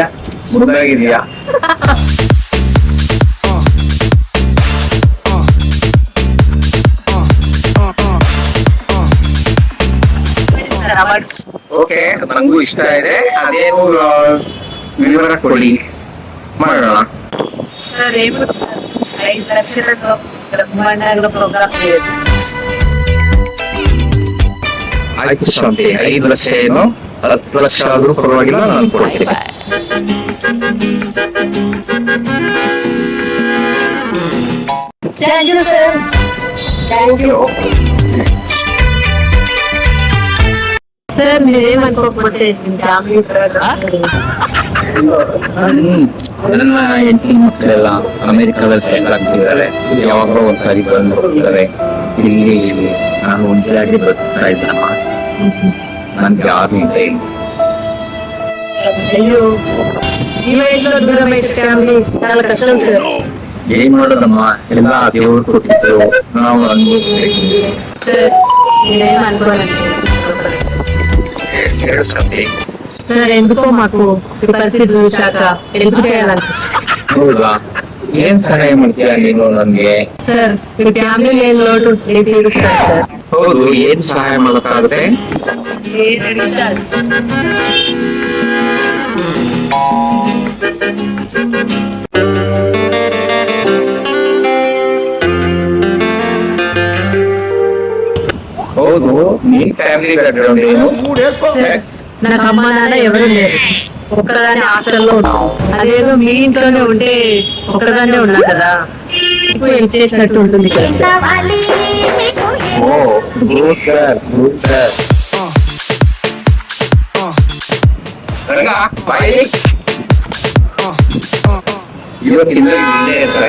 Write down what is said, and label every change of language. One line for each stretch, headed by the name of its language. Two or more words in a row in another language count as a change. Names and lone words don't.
Kannada: ಮುದ್ದಾಗಿದೆಯಾ? ಓಕೆ, ನಂಗೂ ಇಷ್ಟ ಇದೆ. ಅದೇನು ವಿವರ ಕೊಡಿ, ಮಾಡೋಣ.
Telugu: సార్, ఏమవుతుంది సార్? 5 లక్షలతో బ్రహ్మాండంగా ప్రోగ్రామ్ చేయొచ్చు.
Kannada: ಆಯ್ತು ಶಾಂತಿ, 5 ಲಕ್ಷ ಏನು 10 ಲಕ್ಷ ಆದ್ರೂ ಪರವಾಗಿಲ್ಲ, ನಾನು ಕೊಡ್ತೀನಿ.
English: thank you sir. thank you sir.
Telugu: మీరేమనుకోకపోతే ఫ్యామిలీ
Kannada: ನನ್ನ ಹೆಂಡತಿ ಮಕ್ಕಳೆಲ್ಲ ಅಮೆರಿಕಾದಲ್ಲಿ ಸೆಟ್ಲ್ ಆಗ್ತಿದ್ದಾರೆ. ಯಾವಾಗಲೂ ಒಂದ್ಸಾರಿ ಬಂದು ಹೋಗ್ತಾರೆ. ಇಲ್ಲಿ ನಾನು ಒಂಟಿಯಾಗಿ ಬದುಕ್ತಾ ಇದ್ದಮ್ಮ. ನನ್ಗೆ ಯಾರು ಇದೆ.
Telugu: అయ్యో, ఈ వయసులో దూరం అయితే ఫ్యామిలీ చాలా కష్టం సార్.
Kannada: ಏನ್ ಮಾಡೋದಮ್ಮ, ಎಲ್ಲ ದೇವರು ಕೊಟ್ಟಿದ್ದು, ನಾವು ಅನುಭವಿಸ್ಬೇಕು.
Telugu: సార్, మీరేం అనుకోనండి.
Kannada: ಹೇಳು ಶಾಂತಿ.
Telugu: సార్, ఎందుకో మాకు ఈ పరిస్థితి చూశాక ఎందుకు చేయాలనిపిస్తుంది.
Kannada: ಹೌದಾ, ಏನ್ ಸಹಾಯ ಮಾಡ್ತೀಯ ನೀನು ನನ್ಗೆ?
Telugu: సార్, మీ ఫ్యామిలీ లేని లోటు నేను తీరుస్తాను సార్.
Kannada: ಹೌದು, ಏನ್ ಸಹಾಯ ಮಾಡಕ್ಕಾಗುತ್ತೆ?
Telugu: ఏది అడిగితే అది.
Kannada: ಹೌದು, ನೀನ್
English: family background
Kannada: ಏನು?
Telugu: సార్, నాకు అమ్మ నాన్న ఎవరు లేరు. ఒక్కదాన్ని హాస్టల్లో ఉన్నాను. అదేదో మీ ఇంట్లోనే ఉంటే ఒక్కదాన్నే ఉన్నా కదా, ఇప్పుడు హెల్ప్ చేసినట్టు ఉంటుంది కదా సార్.
English: Oh, good girl, good girl.
Kannada: ರಂಗ, ಬಾಯಿ. ಇವತ್ತಿಂದ ಇಲ್ಲೇ ಇರ್ತಾರೆ.